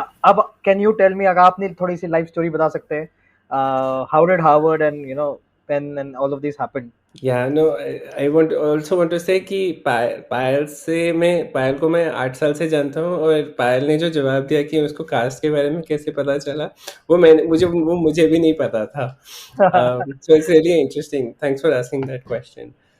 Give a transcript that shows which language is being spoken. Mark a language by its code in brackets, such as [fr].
[hi] अब [en] can you tell me [hi] अगर आपने थोड़ी सी life story बता सकते हैं? [en] How did Harvard and Penn and all of these happen? [hi] या [en] no I want also want to say [hi] कि पायल को मैं 8 साल से जानता हूँ, और पायल ने जो जवाब दिया कि उसको कास्ट के बारे में कैसे पता चला, वो मुझे भी नहीं पता था. [en] So it's really interesting. Thanks for asking that question.